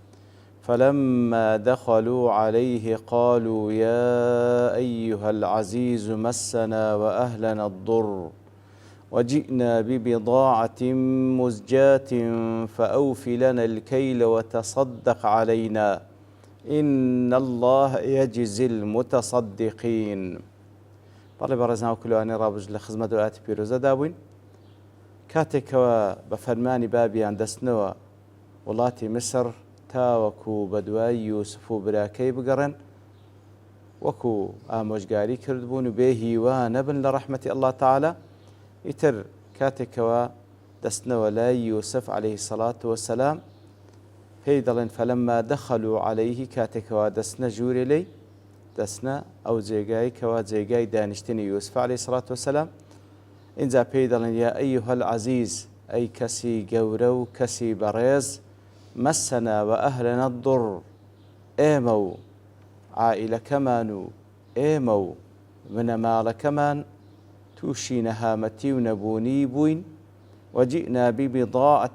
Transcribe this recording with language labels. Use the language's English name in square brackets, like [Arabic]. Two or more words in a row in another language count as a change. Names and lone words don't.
[Arabic] فلما دخلوا عليه قالوا يا أيها العزيز مسنا وأهلنا الضر وجئنا ببضاعة مزجاة فأوف لنا الكيل وتصدق علينا إن الله يجزي المتصدقين. [Central Kurdish] بەڵێ بەڕێزان کلوانی ڕابژ لە خزمەت وڵاتی پیرۆزە دابووین کاتێکەوە بە فەرمانی بابیان دەستنەوە وڵاتی مسر تاوەکو بەدوای یوسف و براکەی بگەڕێن وەکو ئامۆژگاری کردبوون و بێ هیوا نەبن لە ڕەحمەتی [Arabic] الله تعالى [Central Kurdish] ئیتر کاتێکەوە دەستنەوە لای یوسف [Arabic] عليه الصلاة والسلام [Central Kurdish] پێی دەڵێن [Arabic] فەلەما دەخەلوا عەلەیه [Central Kurdish] کاتێکەوە دەستنە ژوورێ لێی دەستنە ئەو جێگای کەوا جێگای دانیشتنی یوسف [Arabic] عليه الصلاة والسلام [Central Kurdish] اینجا پێی دەڵێن [Arabic] یا ئەیها العەزیز [Central Kurdish] ئەی کەسی گەورە و کەسی بەڕێز مسنا [Arabic] وأهلنا الضر [Central Kurdish] ئێمە و عائیلەکەمان و ئێمە و منەماڵەکەمان تووشی نەهامەتی و نەبوونی بووین [Arabic] وجئنا ببضاعة